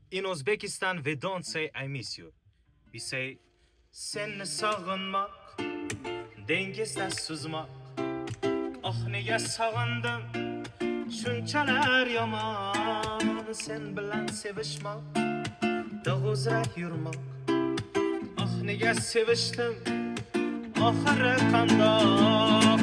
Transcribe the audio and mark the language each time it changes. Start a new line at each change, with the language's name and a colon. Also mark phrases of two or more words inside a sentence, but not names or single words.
English: In Uzbekistan, we don't say I miss you. We say
Uzbek: seni sog'inmoq, dengizda suzmoq. Oh nega sog'indim, shunchalar yomon. Sen bilan sevishmoq, dog'uzrak yurmoq. Oh nega sevishdim, oxiri qandoq.